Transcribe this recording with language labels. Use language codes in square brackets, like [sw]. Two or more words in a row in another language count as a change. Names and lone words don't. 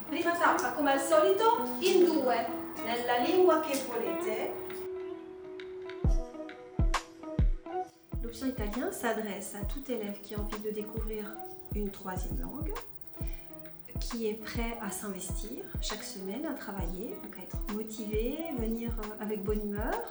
[it] prima tappa, come al solito, in due, nella lingua che volete. [fr] L'option italien s'adresse à tout élève qui a envie de découvrir une troisième langue, qui est prêt à s'investir chaque semaine, à travailler, donc à être motivé, venir avec bonne humeur.